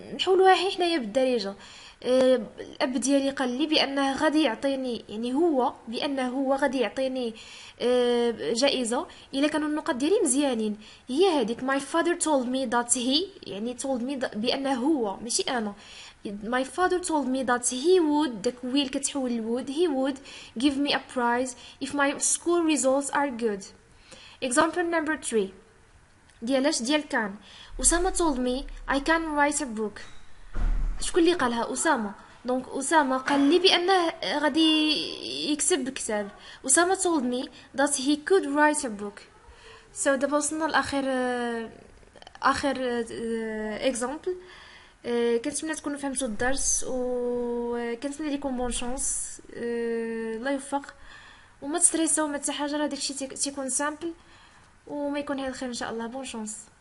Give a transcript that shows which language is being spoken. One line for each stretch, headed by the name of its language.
Arabic: نحولوها حنايا بالدارجه. الاب ديالي قال لي بانه غادي يعطيني، يعني هو غادي يعطيني جائزه الا كانوا النقط ديالي مزيانين.
English: هي هذيك my father told me that he،
Arabic: يعني
English: told me
Arabic: بانه هو ماشي انا.
English: my father told me that he would،
Arabic: داك ويل كتحول ل
English: would، he would give me a prize if my school results are good. example number 3
Arabic: ديال كان.
English: Osama told me I can write a book.
Arabic: شكون اللي قالها؟ أسامة. دونك أسامة قال لي بأنه غادي يكتب كتاب.
English: Osama told me that he could write a book.
Arabic: so دابا وصلنا لآخر example. كنتمنى تكونوا فهمتوا الدرس، وكنتمنى لكم بون شانس. الله يوفق وما تستريسوا ما حتى حاجه، راه داكشي تيكون سامبل وما يكون هذا الخير ان شاء الله. بون شانس.